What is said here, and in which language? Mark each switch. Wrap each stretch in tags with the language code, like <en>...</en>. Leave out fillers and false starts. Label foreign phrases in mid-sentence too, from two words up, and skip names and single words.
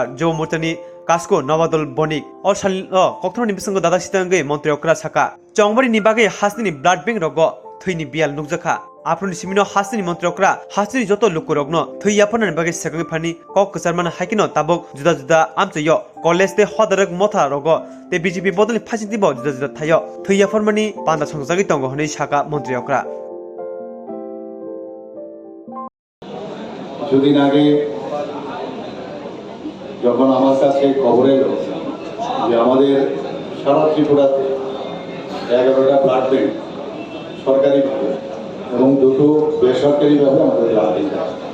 <trp>युवा मोर्चानि कास्को नवादल बनिक और सालिल कक्थरनि बिसंग दादा सितांगै मन्त्रिफोरा साका चंगबारिनि बागै हास्तिनि</trp> <en>blood bank</en> <trp>रगो थैनि बियाल नुकजाखा आफरनि सिमिनो हास्तिनि मन्त्रिफोरा हास्तिनि जत लुकुरगनो थैयाफोरनि बागै सेगै फानि कक कसारमान हाइकिनो ताबक जुदा जुदा आमचयो कलेज ते हदरक मथा रगो ते बीजेपी बदलनि फासितिबो जुदा जुदा थायो थैयाफोरमानि पान्दा संजागै दंग हनै साका मन्त्रिफोरा</trp> <bn>কিছুদিন আগে যখন আমার কাছে খবর এলো যে আমাদের সারা ত্রিপুরাতে 11টা</bn> <en>blood bank</en> <bn>সরকারিভাবে এবং দুটো বেসরকারিভাবে আমাদের ব্লাড দিতে হয়,</bn>